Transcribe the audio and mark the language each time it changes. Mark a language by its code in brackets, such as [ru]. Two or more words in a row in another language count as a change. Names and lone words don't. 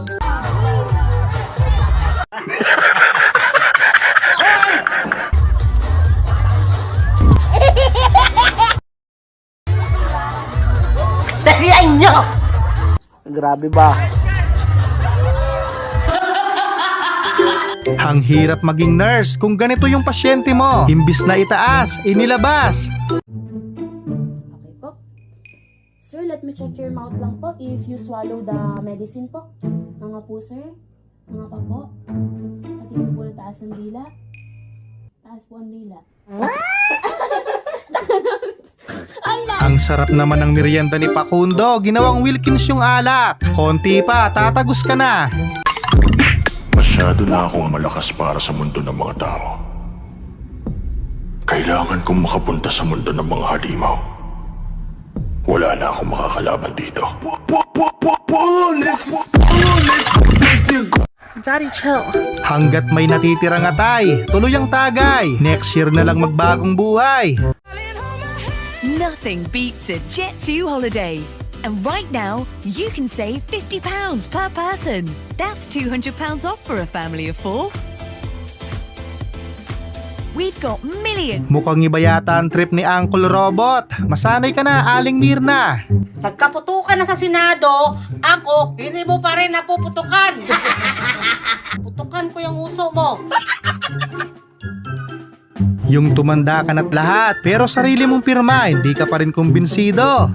[tl] Dalian nyo! Grabe ba? Ang hirap maging nurse kung ganito yung pasyente mo. Imbis na itaas, inilabas. Okay po. Sir, [en] let me check your mouth [tl] lang po [en] if you swallow the medicine po. [tl] Mga po, sir. Mga pa po. Patingin po na taas ng dila. Taas po ang dila. Ang sarap naman ng merienda ni Pakundo. Ginawang Wilkins yung alak. Konti pa, tatagos ka na. Masyado na akong malakas para sa mundo ng mga tao. Kailangan kong makapunta sa mundo ng mga halimaw. Wala na akong makakalaban dito. [en] Daddy, chill. [tl] Hanggat may natitirang atay, tuloy ang tagay. Next year na lang magbagong buhay. [en] Nothing beats a Jet2 holiday. And right now, you can save £50 per person. That's £200 off for a family of 4. We've got millions. [tl] Mukhang iba yata ang trip ni Uncle Robot. Masanay ka na, Aling Mirna. Nagkaputukan na sa Senado, ako, hindi mo pa rin napuputukan. Putukan ko yung uso mo. Yung tumanda ka na't lahat, pero sarili mong pirma, hindi ka pa rin kumbinsido.